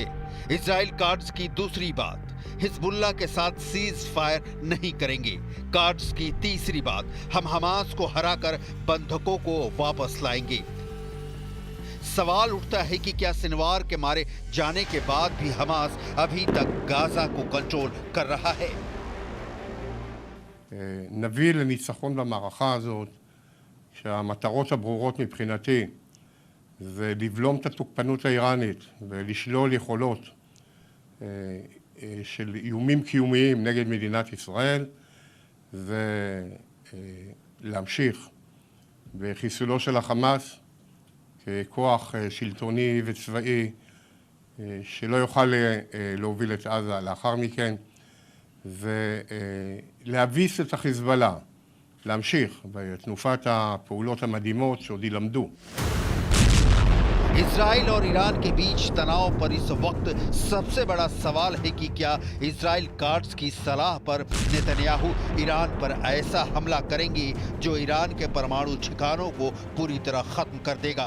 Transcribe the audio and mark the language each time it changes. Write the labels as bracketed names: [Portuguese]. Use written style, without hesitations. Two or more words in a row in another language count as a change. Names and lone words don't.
[Hindi] इजराइल काट्ज की दूसरी बात, हिजबुल्लाह के साथ [English] cease fire [Hindi] नहीं करेंगे। काट्ज की तीसरी बात, हम हमास को हराकर बंधकों को वापस लाएंगे। सवाल उठता है कि क्या सिनवार के मारे जाने के बाद भी हमास अभी तक गाजा को कंट्रोल कर रहा है? [Hebrew] נביא לניצחון במערכה הזאת, שהמטרות הברורות מבחינתי זה לבלום את התוקפנות האיראנית ולשלול יכולות של איומים קיומיים נגד מדינת ישראל, ולהמשיך בחיסולו של החמאס ככוח שלטוני וצבאי שלא יוכל להוביל את עזה לאחר מכן, ולהביס את החיזבאללה, להמשיך בתנופת הפעולות המדהימות שעוד ילמדו. [Hindi] इजराइल और ईरान के बीच तनाव पर इस वक्त सबसे बड़ा सवाल है कि क्या इजराइल काट्ज की सलाह पर नेतन्याहू ईरान पर ऐसा हमला करेंगे जो ईरान के परमाणु ठिकानों को पूरी तरह खत्म कर देगा।